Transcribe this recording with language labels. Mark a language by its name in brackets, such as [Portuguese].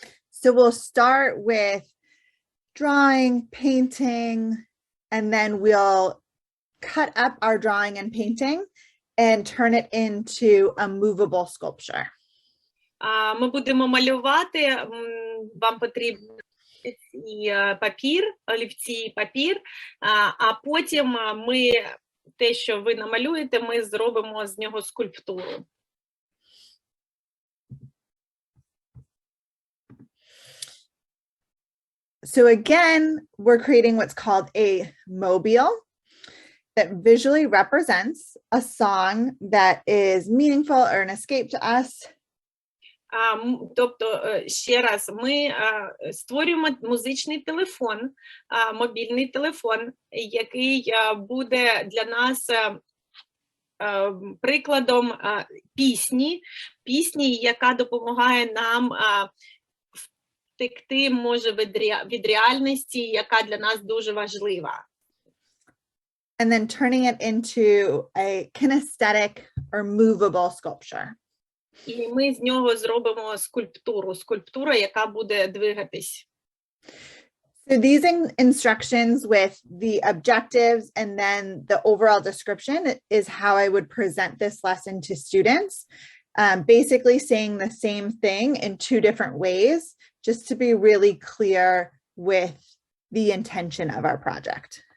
[English] So we'll start with drawing, painting, and then we'll cut up our drawing and painting and turn it into a movable sculpture. [Ukrainian] Ми будемо малювати, вам потрібен папір, олівці і папір, а потім ми, те, що ви намалюєте, ми зробимо з нього скульптуру. [English] So again, we're creating what's called a mobile that visually represents a song that is meaningful or an escape to us. [Ukrainian] Тобто, ще раз, ми створюємо музичний телефон, мобільний телефон, який буде для нас прикладом пісні, яка допомагає нам втекти, може, від реальності, яка для нас дуже важлива. [English] And then turning it into a kinesthetic or movable sculpture. [Ukrainian] І ми з нього зробимо скульптуру, яка буде двигатись. [English] So these instructions with the objectives and then the overall description is how I would present this lesson to students. Basically saying the same thing in two different ways, just to be really clear with the intention of our project.